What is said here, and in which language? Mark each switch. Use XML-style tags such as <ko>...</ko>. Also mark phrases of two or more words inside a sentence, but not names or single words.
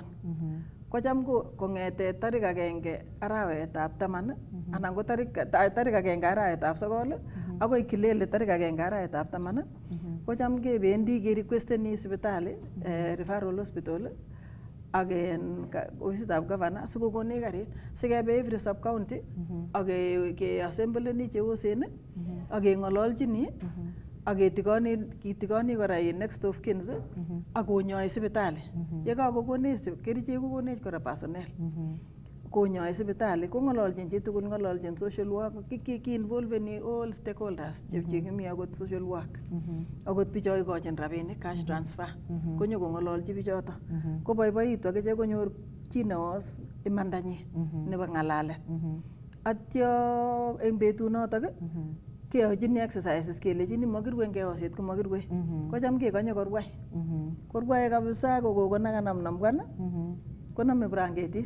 <kln>Kocham kong'ete tarik 1 arawetab 10 anan ko tarik 1 arawetab 9 akoi kilele tarik 1 arawetab 10 kocham kebendi kerequesteni sipitali</kln> <en>referral hospital</en> <kln>ak ofisitab governor sikokonech karit sikebe</kln> <en>every sub county</en> <kln>ak keassembleni cheosen ak keng'ololchini ak kitikoni kora</kln> <en>next of kins</en> <kln>ak konyoi sipitali. Ye kakokonech kerichek kokonech kora personnel konyoi sipitali kong'ololchin chitugul, ng'ololchin</kln> <en>social work,</en> <kln>ki-involveni</kln> <en>all stakeholders</en> <kln>chekimi akot</kln> <en>social work</en> <kln>akot bicho ikochin rabinik</kln> <en>cash transfer</en> <kln>konyo kong'ololchi bichoto koboiboitu akichek konyor chi neos imandanyi nebo ng'alalet. Atyo eng betunotok keyochini exercises kelechini makirue eng keoset ko makirue kocham kekonye korwai korwae kabisa ko kokonakanam nambwan koname branketit.</kln>